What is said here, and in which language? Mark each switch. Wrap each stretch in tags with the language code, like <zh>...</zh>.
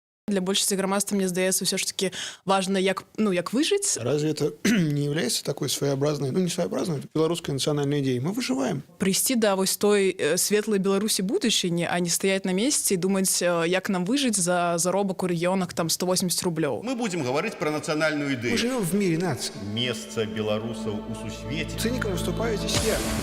<be>Для большасці грамадства, мне здаецца, ўсё ж таки важна, як выжыць.</be> <ru>Разве это не является такой своеобразной, не своеобразной, это белорусской национальной идеей? Мы выживаем.</ru> <be>Прыйсці да вось той светлай Беларусі будучыні,</be> <ru>а не стаять на месте и думать,</ru> <be>як нам выжыць за заробак у рэгіёнах там 180 рублёў.</be> <ru>Мы будем говорить про национальную идею. Мы живем в мире наций. Место белорусов у сусвете. Циником выступаю здесь я.</ru>